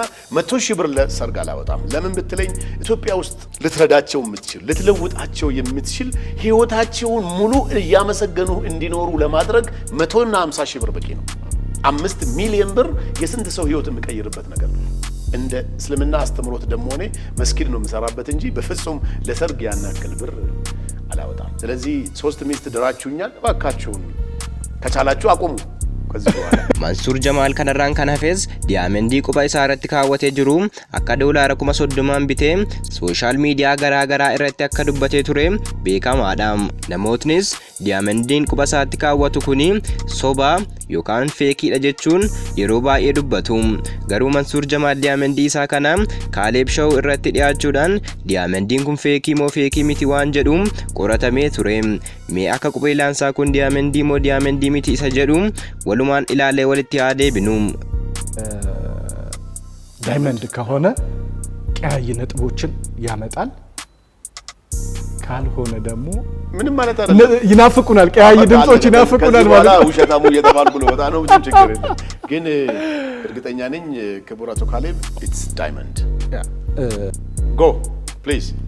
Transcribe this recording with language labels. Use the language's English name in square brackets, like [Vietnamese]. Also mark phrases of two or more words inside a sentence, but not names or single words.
[Amharic] 100,000 ብር ለሰርግ አላወጣም። ለምን ብትለኝ ኢትዮጵያ ውስጥ ልትረዳቸው የምትችል ልትለውጣቸው የምትችል ህይወታቸውን ሙሉ እያመሰገኑ እንዲኖሩ ለማድረግ 150,000 ብር በቂ ነው። 5 ሚሊዮን ብር የስንት ሰው ህይወት የሚቀይርበት ነገር ነው። እንደ እስልምና አስተምሮት ደግሞ እኔ መስጊድ ነው የምሰራበት እንጂ በፍጹም ለሰርግ ያናክል ብር አላወጣም። ስለዚህ 3 ሚስት ድራችሁኛል፣ እባካችሁን ከቻላችሁ አቁሙ። [Oromo] Mansuur Jamaal kanarraan kan hafes diyaamendii quba isaa irratti kaawwatee jiru akka doolaara 30,000 bitee sooshaal miidiyaa garaa irratti akka dubbatee ture beekamaadha. Namootnis diyaaменdiin quba isaatti kaawwatu kuni soba yookaan feekiidha jechuun yeroo baay'ee dubbatu. Garuu Mansuur Jamaal diyaamendii isaa kana Kaaleeb Show irratti dhiyaachuudhaan diyaamendiin kun feekii moo feekii miti waan jedhu qoratamee ture. Mee akka qubeelaan isaa kun diyaamendii moo diyaamendii miti isa jedhu walumaan ilaalee walitti yaadee binum [Amharic] ዳይመንድ ከሆነ ቀያይ ነጥቦችን ያመጣል። ካልሆነ ደግሞ ምንም ማለት አይደለም ይናፍቁናል። ቀያይ ድምጾች ይናፍቁናል ማለት ነው። ውሸታሙ እየተባልኩ ነው። በጣም ነው ችግር የለም። ግን እርግጠኛ ነኝ ክቡራቱ ካሌብ [English] it's diamond go please